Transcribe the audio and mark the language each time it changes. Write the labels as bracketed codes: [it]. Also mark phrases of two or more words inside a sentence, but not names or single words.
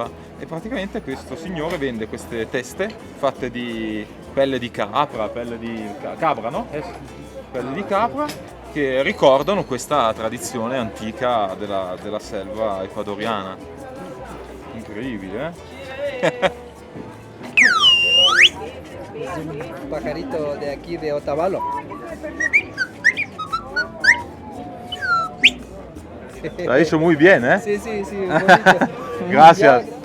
[it] E praticamente questo signore vende queste teste fatte di pelle di capra, pelle di capra, no? Pelle di capra, che ricordano questa tradizione antica della selva ecuadoriana. Incredibile, eh? [es] Un pajarito de aquí de Otavalo. Lo hai hecho muy bien, eh? Sí, sí, sí. Bonito. Gracias.